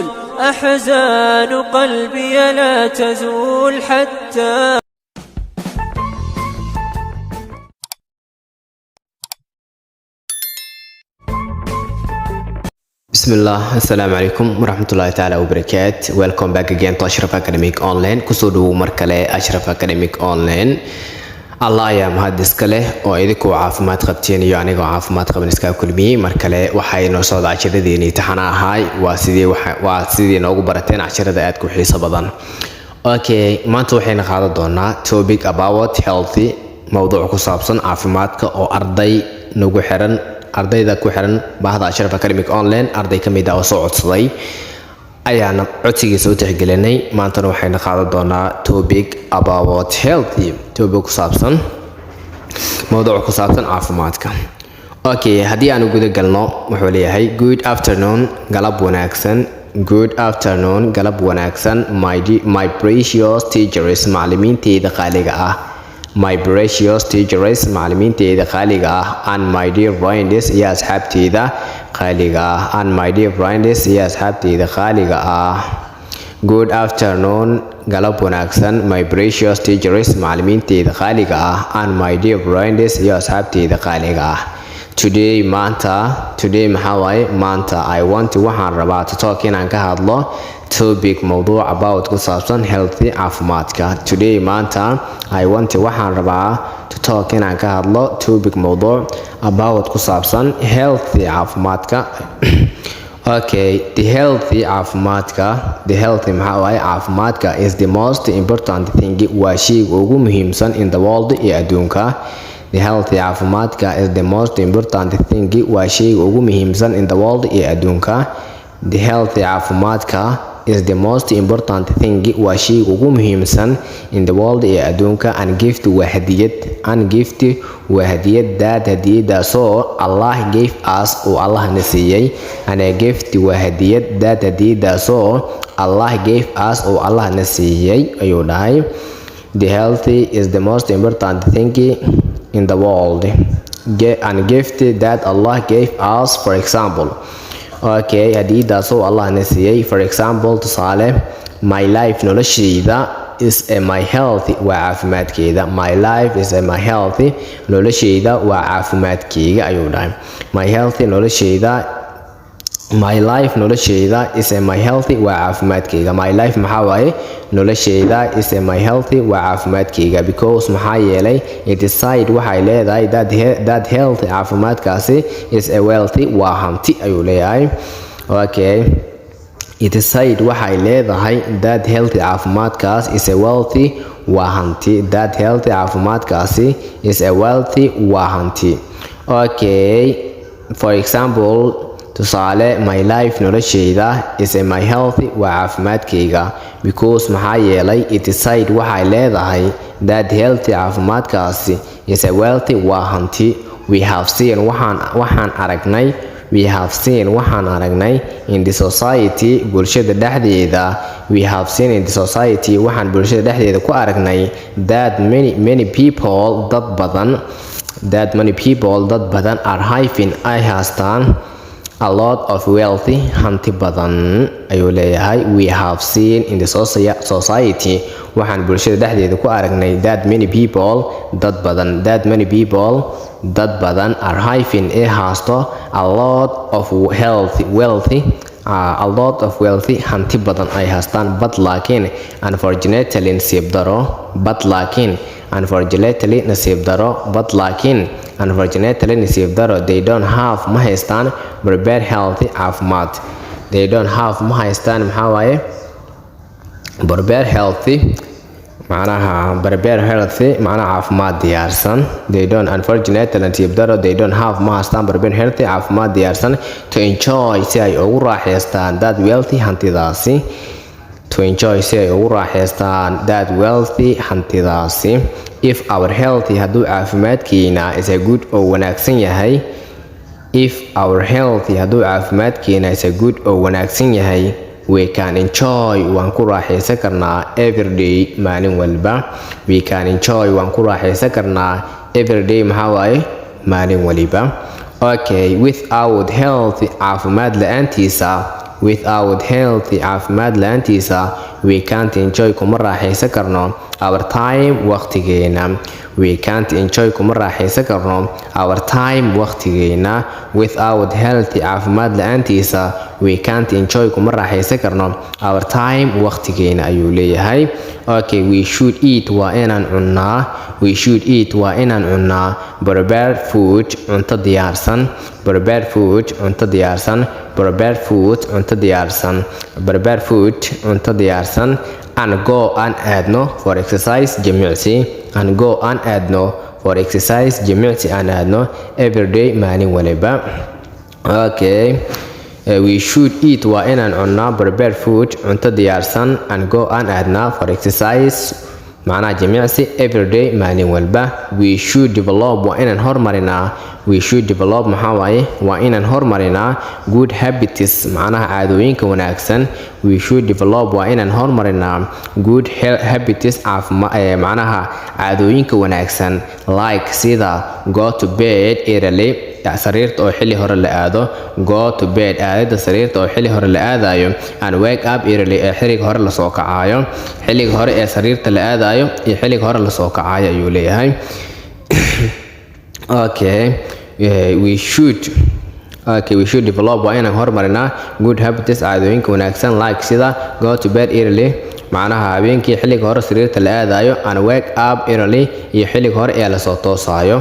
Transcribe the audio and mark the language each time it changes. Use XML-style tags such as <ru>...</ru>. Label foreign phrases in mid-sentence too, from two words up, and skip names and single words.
<ar>أحزان قلبي لا تزول حتى بسم الله، السلام عليكم ورحمة الله تعالى وبركاته.</ar> <en>Welcome back again to Ashraf Academic Online.</en> <so>Kusudu markale Ashraf Academic Online. Allah ya mahadis kale oo idinku caafimaad qabteen iyo aniga caafimaad qaban iska kulmiyay markale waxay noo soo daacadadeeni taxana ahay waa sidii noogu barateen casharada aad ku xiiso badan. Okay, maanta waxayna qaadan doonaa</so> <en>topic about healthy,</en> <so>mawduuc ku saabsan caafimaadka oo ardayda ku xiran bahda Ashraf Academic Online arday kamid ah oo soo codsaday ayaana codsigiisa u tixgelinay. maanta waxayna qaadan doonaa</so> <en>topic about healthy,</en> <so>topic ku saabsan mawduuc ku saabsan caafimaadka. Okay, haddii aan guda galno wuxuu leeyahay</so> <en>good afternoon,</en> <so>galab wanaagsan.</so> <en>Good afternoon,</en> <so>galab wanaagsan</so> <en>my precious teachers,</en> <so>macallimiintayda qaaliga ah.</so> <en>My precious teachers,</en> <so>macallimiintayda qaaliga ah,</so> <en>and my dear friends</en> <so>iyo asxaabtayda qaaliga ah,</so> <en>and my dear friends</en> <so>iyo asxaabtayda qaaliga ah.</so> <en>Good afternoon,</en> <so>galab wanaagsan</so> <en>my precious teachers,</en> <so>macallimiintayda qaaliga ah,</so> <en>and my dear friends</en> <so>iyo asxaabtayda qaaliga ah. Today maxaa waaye maanta waxaan rabaa</so> <en>to talk</en> <so>inaan ka hadlo topic mawduuc about ku saabsan healthy caafimaadka. Today maanta waxaan rabaa</so> <en>to talk</en> <so>inaan ka hadlo topic mawduuc about ku saabsan healthy caafimaadka.</so> <en>Okay, the healthy</en> <so>maxaa waaye caafimaadka</so> <en>is the most important thing,</en> <so>waa shayga ugu muhiimsan</so> <en>in the world</en> <so>ee adduunka.</so> <en>The healthy caafimaadka is the most important thing,</en> <so>waa shayga ugu muhiimsan</so> <en>in the world</en> <so>ee adduunka.</so> <en>The healthy caafimaadka is the most important thing,</en> <so>waa shayga ugu muhiimsan</so> <en>in the world</en> <so>ee adduunka.</so> <en>And gift</en> <so>waa hadiyad that hadiyadaasoo Allah</so> <en>gave us</en> <so>oo Allah na siiyay.</so> <en>And a gift</en> <so>waa hadiyad that hadiyadaasoo Allah</so> <en>gave us</en> <so>oo Allah na siiyay ayuu dhahay.</so> <en>The healthy is the most important thing in the world and gift that Allah gave us. For example,</en> <so>okay, hadiyadaasoo Allah na siiyay.</so> <en>For example, tusaale, my life noloshayda is my health,</en> <so>waa caafimaadkeeda.</so> <en>My life is my health,</en> <so>noloshayda waa caafimaadkeyga ayuu dhahay.</so> <en>My life noloshayda is my health,</en> <so>waa caafimaadkeyga.</so> <en>My life</en> <so>maxaa waaye noloshayda</so> <en>is my health,</en> <so>waa caafimaadkeyga.</so> <en>Because</en> <so>maxaa yeelay</so> <en>it is said</en> <so>waxay leedahay</so> <en>that health caafimaadkaasi is a wealthy,</en> <so>waa hanti ayuu leeyahay.</so> <en>Okay, it is said</en> <so>waxay leedahay</so> <en>that health caafimaadkaas is a wealthy,</en> <so>waa hanti.</so> <en>That health caafimaadkaasi is a wealthy,</en> <so>waa hanti.</so> <en>Okay, for example, tusaale, my life noloshayda is my health,</en> <so>waa caafimaadkeyga.</so> <en>Because</en> <so>maxaa yeelay</so> <en>it is said</en> <so>waxay leedahay</so> <en>that health caafimaadkaasi is a wealthy,</en> <so>waa hanti.</so> <en>We have seen</en> <so>waxaan aragnay</so> <en>in the society,</en> <so>bulshada dhexdeeda.</so> <en>We have seen in the society</en> <so>waxaan bulshada dhexdeeda ku aragnay</so> <en>that many people</en> <so>dad badan</so> <en>are having</en> <so>ay haystaan</so> <en>a lot of wealthy,</en> <so>hanti badan ayuu leeyahay.</so> <en>We have seen in the society</en> <so>waxaan bulshada dhexdeeda ku aragnay</so> <en>that many people</en> <so>dad badan</so> <en>are having</en> <so>ay haysto</so> <en>a lot of wealthy,</en> <so>hanti badan ay haystaan.</so> <en>But laakiin unfortunately</en> <so>nasiib daro</so> <en>they don't have</en> <so>ma haystaan</so> <en>prepared healthy caafimaad. They don't have</en> <so>ma haystaan maxaa waaye</so> <en>prepared healthy</en> <so>macnaha caafimaad diyaarsan.</so> <en>They don't unfortunately</en> <so>nasiib daro</so> <en>they don't have</en> <so>ma haystaan</so> <en>prepared healthy</en> <so>caafimaad diyaarsan</so> <en>to enjoy</en> <so>si ay ugu raaxaystaan</so> <en>that wealthy hantidaasi. If our health</en> <so>hadduu caafimaadkeena</so> <en>is a good</en> <so>oo wanaagsan yahay,</so> <en>we can enjoy</en> <so>waan ku raaxaysan karnaa</so> <en>every day</en> <so>maalin walba.</so> <en>We can enjoy</en> <so>waan ku raaxaysan karnaa</so> <en>every day</en> <so>maxaa waaye maalin waliba.</so> <en>Okay, without health</en> <so>caafimaad la'aantiisa,</so> <en>without health</en> <so>caafimaad la'aantiisa</so> <en>we can't enjoy</en> <so>kuma raaxaysan karno</so> <en>our time waqtigeena. We can't enjoy</en> <so>kuma raaxaysan karno</so> <en>our time waqtigeena. Without health</en> <so>caafimaad la'aantiisa</so> <en>we can't enjoy</en> <so>kuma raaxaysan karno</so> <en>our time</en> <so>waqtigeena ayuu leeyahay.</so> <en>Okay, we should eat</en> <so>waa inaan cunnaa,</so> <en>we should eat</en> <so>waa inaan cunnaa</so> <en>prepared food</en> <so>cunto diyaarsan,</so> <en>prepared food</en> <so>cunto diyaarsan,</so> <en>prepared food</en> <so>cunto diyaarsan,</so> <en>prepared food</en> <so>cunto diyaarsan,</so> <en>and go</en> <so>aan aadno</so> <en>for exercise</en> <so>jimicsi,</so> <en>and go</en> <so>aan aadno</so> <en>for exercise</en> <so>jimicsi aan aadno everyday maalin waliba.</so> <en>Okay, we should eat</en> <so>waa inaan cunnaa</so> <en>prepared food</en> <so>cunto diyaarsan,</so> <en>and go</en> <so>aan aadnaa</so> <en>for exercise</en> <so>macnaha jimicsi everyday maalin walba.</so> <en>We should develop</en> <so>waa inaan hormarinaa,</so> <en>we should develop</en> <so>maxaa waaye waa inaan hormarinaa</so> <en>good habits</en> <so>macnaha caadooyinka wanaagsan.</so> <en>We should develop</en> <so>waa inaan hormarinaa</so> <en>good habits</en> <so>macnaha caadooyinka wanaagsan like sida</so> <en>go to bed early</en> <so>sariirta oo xilli hore la aado,</so> <en>go to bed</en> <so>aadada sariirta oo xilli hore la aadayo,</so> <en>and wake up early</en> <so>ee xilliga hore la soo kacayo, xilliga hore ee sariirta la aadayo iyo xilliga hore la soo kacayo ayuu leeyahay. Okay,</so> <en>we should develop</en> <so>waa inaan hormarinaa</so> <en>good habits</en> <so>caadooyinka wanaagsan like sida</so> <en>go to bed early</en> <so>macnaha habeenkii xilliga hore sariirta la aadayo,</so> <en>and wake up early</en> <so>iyo xilliga hore ee la soo toosayo.</so>